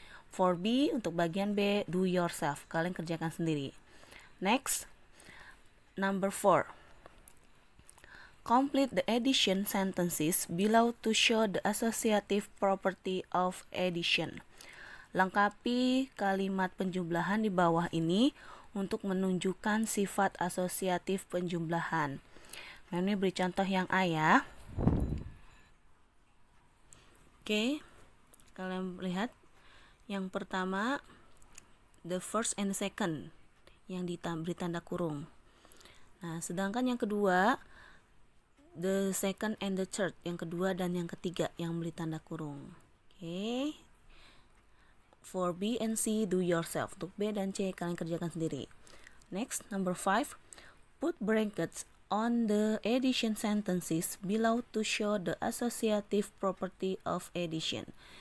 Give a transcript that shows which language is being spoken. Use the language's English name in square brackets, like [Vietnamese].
[English] For B, [Indonesian] untuk bagian B, [English] do yourself, [Indonesian] kalian kerjakan sendiri. [English] Next, number 4. Complete the addition sentences below to show the associative property of addition. [Indonesian] Lengkapi kalimat penjumlahan di bawah ini untuk menunjukkan sifat asosiatif penjumlahan. Nah, ini beri contoh yang A ya. Oke, kalian lihat yang pertama [English] the first and second [Indonesian] yang diberi tanda kurung. Nah, sedangkan yang kedua [English] the second and the third, [Indonesian] yang kedua dan yang ketiga yang beri tanda kurung. Oke. [English] For B and C, do yourself. [Indonesian] Untuk B dan C, kalian kerjakan sendiri. [English] Next, number 5. Put brackets on the addition sentences below to show the associative property of addition.